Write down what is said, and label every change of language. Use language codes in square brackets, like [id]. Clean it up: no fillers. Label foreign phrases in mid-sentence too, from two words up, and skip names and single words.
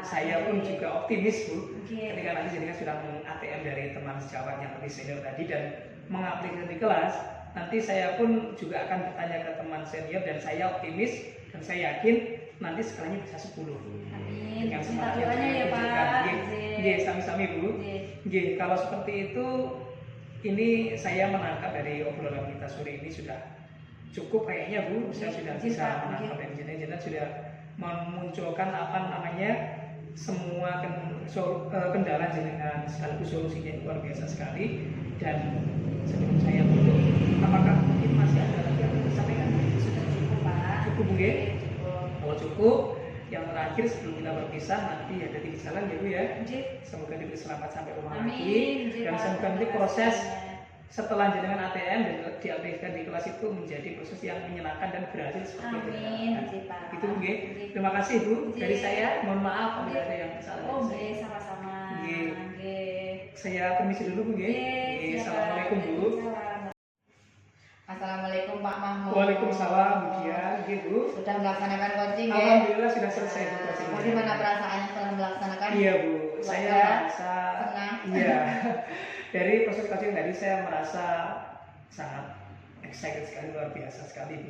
[id] Saya pun juga optimis Bu. Oke. Ketika nanti jenengan sudah meng-ATM dari teman sejawat yang lebih senior tadi dan mengaplikasi di kelas, nanti saya pun juga akan bertanya ke teman senior dan saya optimis dan saya yakin nanti skalanya bisa 10. Amin. Dengan Minta semangat yang doanya ya jenengan Pak. tunjukkan. Nggih, Izin. [jv] nggih, sami-sami Bu. [id] Nggih. Nggih, kalau seperti itu ini saya menangkap dari obrolan kita sore ini sudah cukup kayaknya Bu. Saya sudah Izin, bisa Pak. menangkap Nggih. dan jenengan sudah memunculkan apa namanya semua kendala jenengan sekaligus solusinya yang luar biasa sekali. Dan sebelum saya tutup, apakah mungkin masih ada lagi yang ingin disampaikan? Sudah cukup Pak. Cukup nggih? Cukup. Kalau cukup, yang terakhir sebelum kita berpisah nanti ada di jalan ya Bu ya. Nggih. Semoga diberi selamat sampai rumah Amin. lagi Nggih, dan Pak. semoga nanti Terima proses kasih. setelah jenengan ATM dan diaplikasikan di kelas itu menjadi proses yang menyenangkan dan berhasil seperti itu. Amin, nggih, Pak. Itu nggih. Nggih. Terima kasih Bu. Dari Nggih. saya mohon maaf apabila ada yang salah. Oh, nggih, sama-sama. Nggih. Nggih. Saya permisi dulu Bu nggih. Nggih, siap, Assalamualaikum Bu. Waalaikumsalam. Assalamualaikum Pak Mahmud. Waalaikumsalam Bu Dia. Nggih Bu. Sudah melaksanakan coaching ya? Alhamdulillah sudah selesai Bu coachingnya. Bagaimana perasaannya setelah melaksanakan? Iya Bu, saya merasa senang. iya dari proses coaching tadi saya merasa sangat excited sekali, luar biasa sekali Bu.